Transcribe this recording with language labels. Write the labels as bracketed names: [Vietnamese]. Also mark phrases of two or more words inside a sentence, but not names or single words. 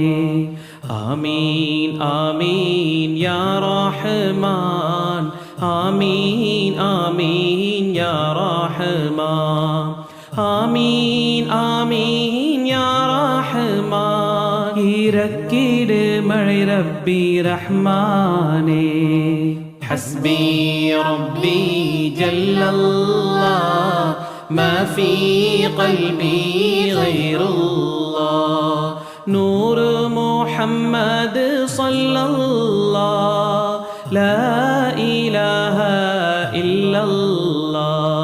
[Arabic] آمين آمين يا رحمن، آمين آمين يا رحمن، آمين آمين يا رحمن. [Tamil] இறக்கீடு மழை ரப்பி ரஹ்மானே. [Arabic] حسبي ربي جل الله ما في قلبي غير الله. نور محمد صلى الله لا إله إلا الله.